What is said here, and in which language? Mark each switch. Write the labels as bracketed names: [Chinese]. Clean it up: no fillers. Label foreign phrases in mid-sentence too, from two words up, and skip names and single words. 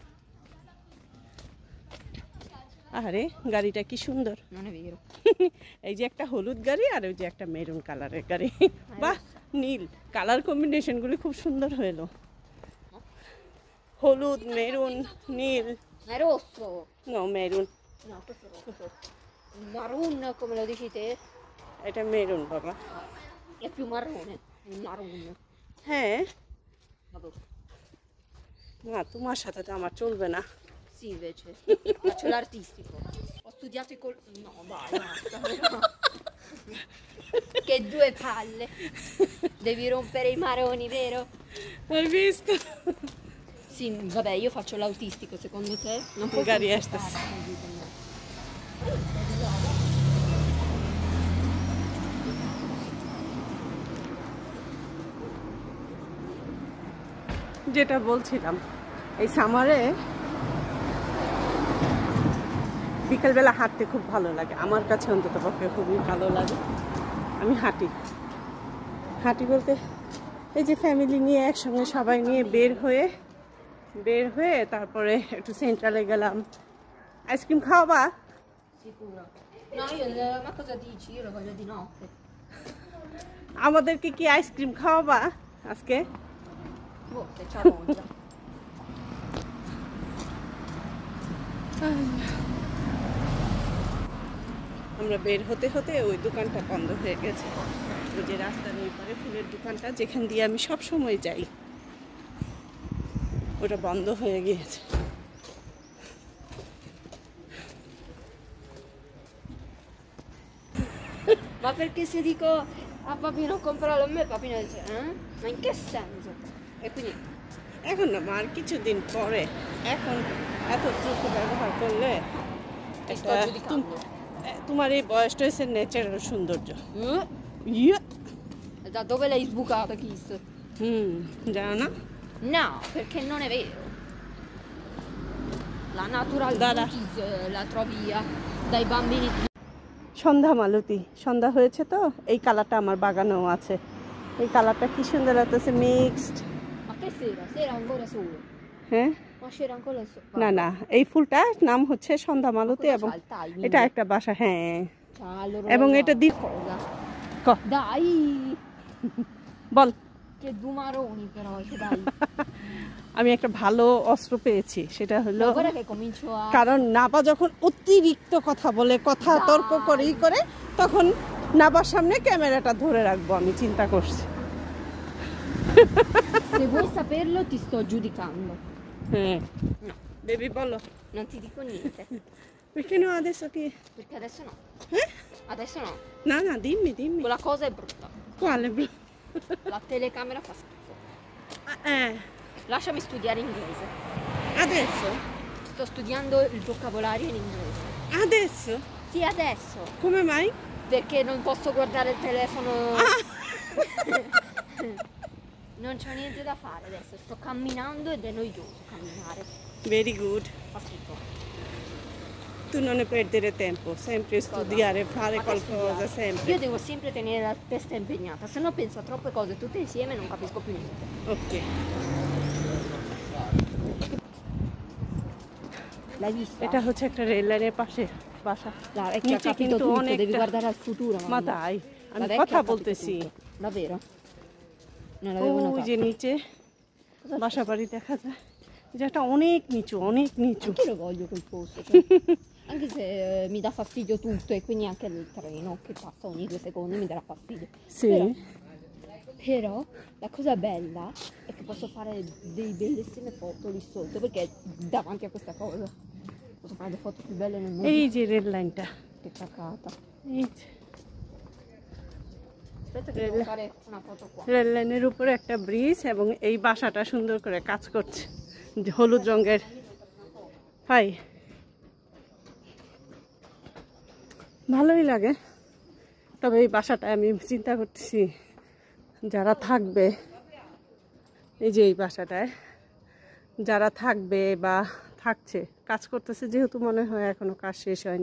[Bangla] আরে গাড়িটা কি সুন্দর, এই যে একটা হলুদ গাড়ি আর ওই যে একটা মেরুন কালারের গাড়ি, বাহ নীল কালার কম্বিনেশনগুলি খুব সুন্দর হলো, হলুদ মেরুন নীল। [Italian] È rosso? [Bangla] No, মেরুন। [Italian] No, questo è rosso. Maroon, come lo dici te? [Bangla] এটা মেরুন বাবা, [Italian] È più marrone. Il maroon. [Bangla] হ্যাঁ [Italian] Vabbè. [Bangla] না তোমার সাথে তো আমার চলবে না। [Italian] Sì, invece. Faccio l'artistico. Ho studiato i col... No, dai, basta. Che due palle. Devi rompere i maroni, vero? Hai visto? Sì, vabbè, io faccio l'autistico, secondo te? Non puoi Magari estas. [Bangla] যেটা বলছিলাম, এই সামারে বিকেলবেলা হাঁটতে খুব ভালো লাগে, আমার কাছে অন্তত পক্ষে খুবই ভালো লাগে। আমি হাঁটি হাঁটি বলতে এই যে ফ্যামিলি নিয়ে একসঙ্গে সবাই নিয়ে বের হয়ে তারপরে একটু সেন্ট্রালে গেলাম। আইসক্রিম খাওয়াবা? [Italian] Sicuro. No, io, ma cosa dici? Io lo voglio di notte. [Bangla] আমাদেরকে কি আইসক্রিম খাওয়াবা আজকে? [Italian] Boh, se c'ha voglia. [Bangla] আমরা বের হতে হতে ওই দোকানটা বন্ধ হয়ে গেছে, ওই যে রাস্তার ওই পারে ফুলের দোকানটা যেখান দিয়ে আমি সব সময় যাই, ওটা বন্ধ হয়ে গিয়েছে। [Italian] Ma perché se dico a Papino compralo a me, Papino dice, Ma in che senso? E quindi [Bangla] এখন না মা, আর কিছুদিন পরে, এখন এত দ্রুত ব্যবহার করলে [Italian] ti sto giudicando. [Bangla] তোমার এই বয়সটা হচ্ছে ন্যাচারাল সৌন্দর্য। ইয়ে [Italian] Da dove l'hai sbucato, Kiss? [Bangla] জানো না? [Italian] No, perché non è vero. La natural Dada. beauty la trovi dai bambini. [Bangla] সন্ধ্যা মালতী, সন্ধ্যা হয়েছে তো, এই কালারটা আমার বাগানেও আছে, এই কালারটা কি সুন্দর লাগতেছে, মিক্সড। [Italian] Ma che sera? Sera ancora solo. [Bangla] হ্যাঁ [Italian] Ma c'era ancora solo. [Bangla] না না, এই ফুলটার নাম হচ্ছে সন্ধ্যা মালতী, এবং এটা একটা বাসা, হ্যাঁ, এবং এটা দি [Italian] cosa? ক Dai! [Bangla] বল। [Italian] Che due maroni però, che dai. [Bangla] আমি একটা ভালো অস্ত্র পেয়েছি, সেটা হলো, [Italian] Ma guarda che comincio a... [Bangla] কারণ নাবা যখন অতিরিক্ত কথা বলে, কথা তর্ক করেই করে, তখন নাবার সামনে ক্যামেরাটা ধরে রাখবো, আমি চিন্তা করছি। [Italian] Se vuoi saperlo ti sto giudicando. [Bangla] হ্যাঁ [Italian] No, [Bangla] বেবি বলো। [Italian] non ti dico niente. Perché no adesso che? Perché adesso no. Eh? Adesso no. No, no, dimmi. Quella cosa è brutta. Quale? La telecamera fa schifo. Eh, Lasciami studiare inglese. adesso? Sto studiando il vocabolario in inglese. Adesso? Sì, adesso. Come mai? Perché non posso guardare il telefono. Non c'ho niente da fare adesso, sto camminando ed è noioso camminare. [English] Very good. [Italian] Fa schifo. Tu non ne perdere tempo, sempre studiare, fare Ma che qualcosa, studiare? sempre. Io devo sempre tenere la testa impegnata, se no penso a troppe cose tutte insieme e non capisco più niente. Ok. L'hai vista? [Bangla] এটা হচ্ছে একটা রেল লাইনের পাশে বাসা। [Italian] Dai, è che ha [Bangla] নিচে [Italian] capito [Bangla] কিন্তু [Italian] tutto, [Bangla] অনেকটা- [Italian] devi guardare al futuro. [Bangla] মা [Italian] mamma. [Bangla] তাই [Italian] La [Bangla] আমি [Italian] vecchia [Bangla] কথা [Italian] ha capito [Bangla] বলতেছি। [Italian] tutto. Davvero? Non l'avevo [Bangla] ওই [Italian] notato. [Bangla] যে নিচে বাসা বাড়ি দেখা যায়, যেটা অনেক নিচু, অনেক নিচু। [Italian] Anche lo voglio quel posto, cioè, anche se mi dà fastidio tutto e quindi anche il treno che passa ogni 2 secondi mi darà fastidio. Sì. Però la cosa bella è che posso fare delle bellissime foto lì sotto perché davanti a questa cosa posso fare le foto più belle nel mondo. [Bangla] এই যে রেল লাইনটা, [Italian] Che cacata. [Bangla] এই যে [Italian] Aspetta che devo fare una foto qua. [Bangla] রেল লাইনের উপরে একটা ব্রিজ এবং এই বাসাটা সুন্দর করে কাজ করছে, যে হলুদ রঙের। হাই, ভালোই লাগে। তবে এই বাসাটায় আমি চিন্তা করতেছি যারা থাকবে, এই যে এই বাসাটায় যারা থাকবে বা থাকছে, কাজ করতেছে, যেহেতু মনে হয় এখনো কাজ শেষ হয়নি।